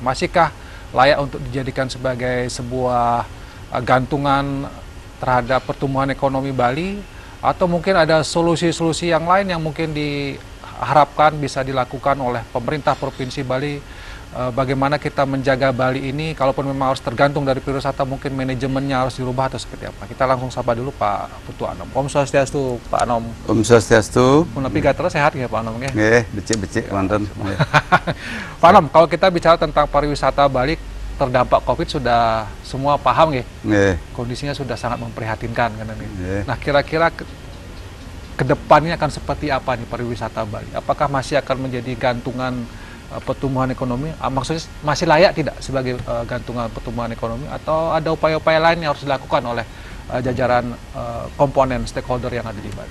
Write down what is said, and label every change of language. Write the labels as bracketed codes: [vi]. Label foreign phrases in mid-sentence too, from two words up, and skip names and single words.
[id] Masihkah layak untuk dijadikan sebagai sebuah gantungan terhadap pertumbuhan ekonomi Bali? Atau mungkin ada solusi-solusi yang lain yang mungkin diharapkan bisa dilakukan oleh pemerintah Provinsi Bali? Bagaimana kita menjaga Bali ini, kalaupun memang harus tergantung dari pariwisata, mungkin manajemennya harus dirubah atau seperti apa? Kita langsung sapa dulu Pak Putu Anom. Om Swastiastu, Pak Anom. Om Swastiastu. Tapi terus sehat ya Pak Anom ya? [ban] Becik-becik mantan. [id] Pak Anom, kalau kita bicara tentang pariwisata Bali terdampak COVID sudah semua paham ya? Kondisinya sudah sangat memprihatinkan kan ini. Nah, kira-kira ke depannya akan seperti apa nih pariwisata Bali? Apakah masih akan menjadi gantungan pertumbuhan ekonomi, maksudnya masih layak tidak sebagai gantungan pertumbuhan ekonomi, atau ada upaya-upaya lain yang harus dilakukan oleh jajaran komponen stakeholder yang ada di Bali?